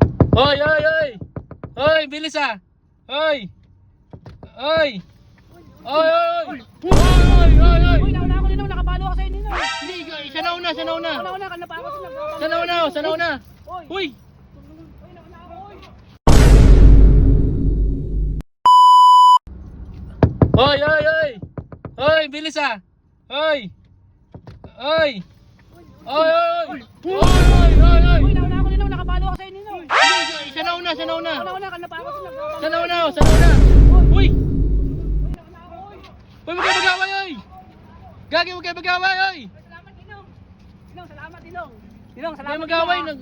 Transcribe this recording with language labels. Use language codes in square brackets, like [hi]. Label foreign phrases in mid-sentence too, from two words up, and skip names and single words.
[tl] Hoy, hoy, hoy! Hoy, bilis ah! Hoy! Hoy! Hoy, hoy! Hoy, hoy, hoy! Uy, nauna ako Ninong, nakapalo ako sa'yo Ninong. Hindi, siya nauna, siya nauna! Nauna ka na pa ako. Siya nauna, siya nauna! Uy! Uy! Uy, nauna ako, uy! Hoy, hoy, hoy! Hoy, bilis ah! Hoy! Hoy! Hoy, hoy! Hoy, hoy, hoy! Uy, nauna ako Ninong, nakapalo ako sa'yo Ninong. Hindi, siya nauna, siya nauna! Nauna ka na pa ako. Siya nauna, siya nauna! Uy! Uy, nauna ako, uy! Uy, huwag kayo mag-away, oy! Gagi, huwag kayo mag-away, oy! Salamat Ninong. Ninong, salamat Ninong. Ninong, Huwag salamat. kayo mag-away, Ninong,